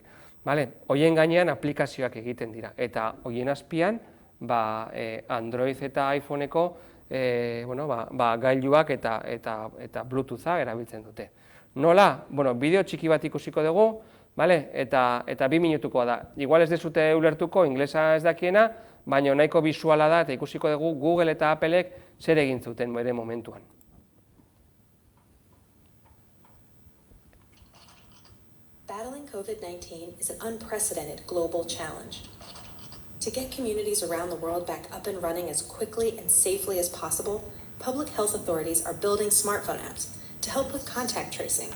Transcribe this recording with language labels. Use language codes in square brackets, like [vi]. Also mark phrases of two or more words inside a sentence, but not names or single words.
[eu] Horien gainean aplikazioak egiten dira, eta horien azpian Android eta iPhoneko gailuak eta Bluetootha erabiltzen dute. Nola? Bideo txiki bat ikusiko dugu, eta 2 minutukoa da. Igual ez dezute ulertuko, inglesa ez dakiena, baina nahiko bisuala da, eta ikusiko dugu Google eta Applek zer egin zuten bere momentuan. [en] Battling COVID-19 is an unprecedented global challenge. To get communities around the world back up and running as quickly and safely as possible, public health authorities are building smartphone apps to help with contact tracing.